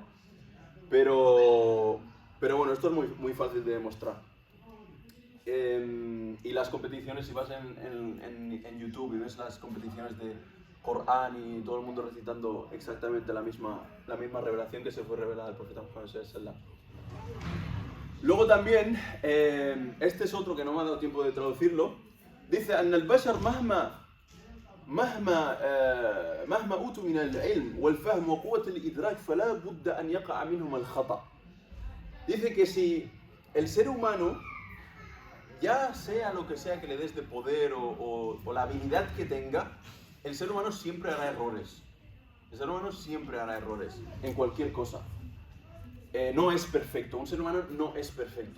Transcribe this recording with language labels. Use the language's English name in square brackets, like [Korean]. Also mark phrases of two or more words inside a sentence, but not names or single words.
[Spanish] Pero bueno, esto es muy fácil de demostrar. Y las competiciones, si vas en YouTube y ves las competiciones de Corán y todo el mundo recitando exactamente la misma revelación que se fue revelada al profeta Muhammad [Arabic] صلى الله عليه وسلم. [Spanish] Luego también, este es otro que no me ha dado tiempo de traducirlo, dice: [Arabic] أن البشر مهما أوتوا من العلم والفهم وقوة الإدراك فلا بد أن يقع منهم الخطأ. [Spanish] Dice que si el ser humano, ya sea lo que sea que le des de poder o la habilidad que tenga, el ser humano siempre hará errores. El ser humano siempre hará errores en cualquier cosa. No es perfecto, un ser humano no es perfecto.